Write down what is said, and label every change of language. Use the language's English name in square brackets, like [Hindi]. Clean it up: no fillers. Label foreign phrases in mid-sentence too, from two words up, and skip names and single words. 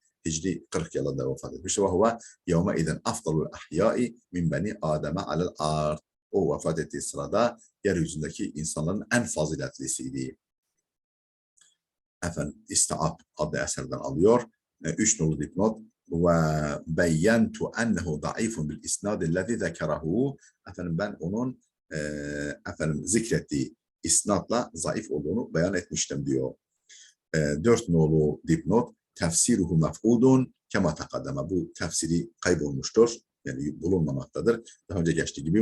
[Turkish] Hicri 40 yılında vefat etmiş [Arabic] وهو يومئذ أفضل الأحياء من بني آدم على الأرض. [Turkish] O vefat ettiği sırada yeryüzündeki insanların en faziletlisiydi. Efendim İstiab adlı eserden alıyor. 3 nolu dipnot. [Arabic] وَبَيَّنْتُ أَنَّهُ ضَعِيفٌ بِالْاِسْنَادِ الَّذِي ذَكَرَهُ. [Turkish] Efendim ben onun zikrettiği isnatla zayıf olduğunu beyan etmiştim diyor. 4 nolu dipnot. [Arabic] تفسيره مفقود كما تقدم. [Turkish] Bu tefsiri kaybolmuştur. Yani bulunmamaktadır. Daha önce geçtiği gibi.